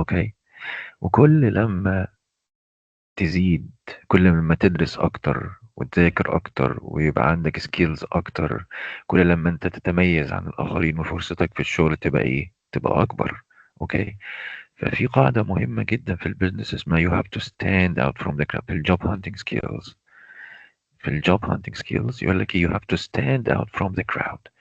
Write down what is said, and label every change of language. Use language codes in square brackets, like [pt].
[ar] اوكي، وكل لما تزيد، كل ما تدرس اكتر وتذاكر اكتر ويبقى عندك سكيلز اكتر، كل لما انت تتميز عن الاخرين وفرصتك في الشغل تبقى ايه، تبقى اكبر. اوكي، ففي قاعدة مهمة جدا في البيزنس اسمها [en] you have to stand out from the crowd. [ar] في الجوب هانتنج سكيلز، في الجوب هانتنج سكيلز يقول لك [en] you have to stand out from the crowd.